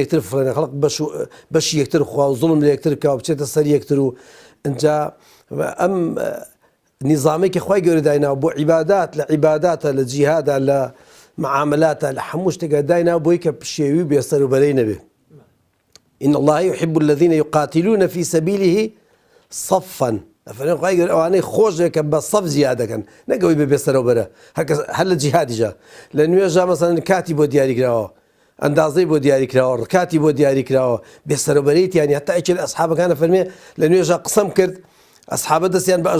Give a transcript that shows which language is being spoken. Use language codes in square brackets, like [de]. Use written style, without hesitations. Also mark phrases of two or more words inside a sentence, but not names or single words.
[ckb] یەکتر فڕێنە خەڵق بەشی یەکتر خوا و زوڵم لە یەکتر کە بچێتە سەر یەکتر و ئەنجا ئەم نیزامێکی خوای گەورە دایناوە بۆ عیبادات لە عیباداتە لە جیهادا لە معاملاتە لە هەموو شتێکە دایناوە بۆی کە پشێوی و بێسەر و بەرەی نەبێ [ar] إن الله يحب الذين يقاتلون في سبيله صفا [ckb] ئەفەرمێ خوای گەورە ئەوانەی خۆشێکە بە سەف زیادەکەن نەگەوەی بە بێسەرەوە بەرە هەر لە جیهادیجا لە نوێژا مەسەلەن کاتی بۆ دیاریکراوە ئەندازەی بۆ دیاریکراوە ڕکاتی بۆ دیاریکراوە بێسەرەبەریتیان هەتا ئەیکێ لە ئەسحابەکانە فەرمێ لە نوێژە قسەم کرد ئەسحابە دەستیان بە